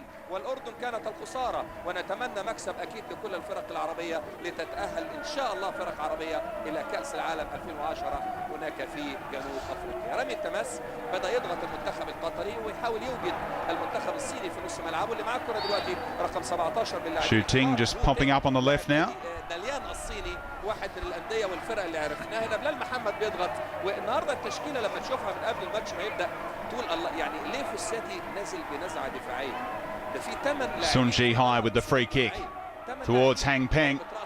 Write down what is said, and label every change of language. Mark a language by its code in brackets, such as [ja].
[ar] والأردن كانت الخسارة ونتمنى مكسب أكيد لكل الفرق العربية لتتأهل إن شاء الله فرق عربية إلى كأس العالم 2010 هناك في جنوب أفريقيا. رمي التماس بدأ يضغط المنتخب القطري ويحاول يوجد المنتخب الصيني في نص ملعبه اللي معاه الكرة دلوقتي رقم 17 باللاعب. [en] Shooting just popping up on the left now. [ar] داليان الصيني واحد من الأندية والفرق اللي عرفناها. هنا بلال محمد بيضغط والنهارده التشكيلة لما تشوفها من قبل الماتش ما يبدأ تقول الله يعني ليه فوساتي نازل بنزعة دفاعية. [en] Sun Ji-hai with the free kick towards Hang Peng.